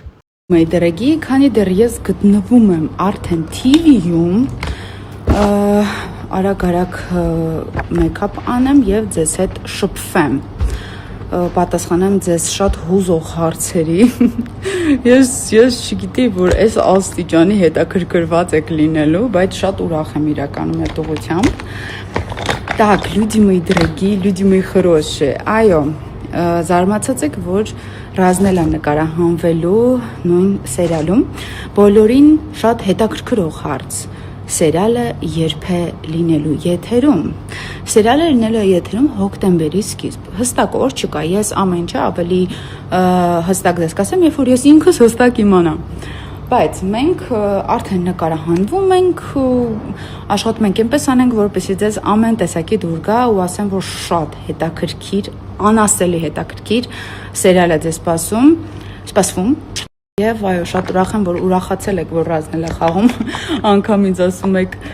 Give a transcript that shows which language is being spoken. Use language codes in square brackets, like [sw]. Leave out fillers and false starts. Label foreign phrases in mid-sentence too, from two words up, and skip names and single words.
[ru] Мои дорогие, [hy] քանի դեռ ես գտնվում եմ արդեն TV-ում, արագ մեյքափ անեմ եւ ձեզ հետ շփվեմ, պատասխանեմ ձեզ շատ հուզող հարցերի։ Ես չգիտեի, որ այս աստիճանի հետաքրքրված եք լինելու, բայց շատ ուրախ եմ իրականում այդ ուղղությամբ։ [ru] Так, люди мои дорогие, люди мои хорошие, [hy] այո, զարմացած եք, որ Ռազնելա նկարահանվելու նույն սերիալում, բոլորին շատ հետաքրքրող հարց։ Սերիալը երբ է լինելու եթերում։ Սերիալը լինելու է եթերում հոկտեմբերի սկիզբ։ Հստակ օր չկա, ես ամեն ինչ ավելի հստակ դες կասեմ, երբ որ ես ինքս հստակ իմանամ։ Բայց մենք արդեն նկարահանվում ենք, աշխատում ենք այնպես անենք, որպեսզի ձեզ ամեն տեսակի դուր գա ու ասեմ, որ շատ հետաքրքիր, անասելի հետաքրքիր սերիալ է ձեզ սպասվում։ Եվ այո, շատ ուրախ եմ, որ ուրախացել եք, որ Ռազնել է խաղում, անգամ ինձ ասում եք,